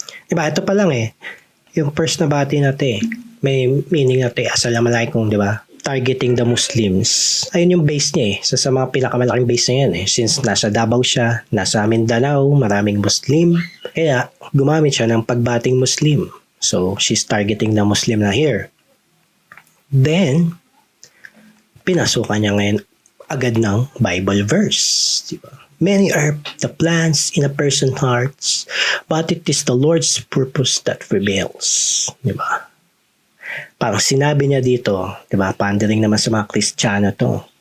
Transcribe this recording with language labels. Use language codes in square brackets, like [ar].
[tl] Diba, ito pa lang yung first na bati natin may meaning natin, assalamualaikum, diba? [en] Targeting the Muslims. [tl] Ayun yung base niya sa mga pinakamalaking base niya yan Since nasa Davao siya, nasa Mindanao, maraming Muslim. Kaya, gumamit siya ng pagbating Muslim. [en] So, she's targeting the Muslim na here. [tl] Then, pinasukan niya ngayon agad ng Bible verse. Diba? [en] Many are the plans in a person's hearts, but it is the Lord's purpose that prevails. [tl] Diba? Parang sinabi niya dito, diba? Pandering naman sa mga Kristiyano to.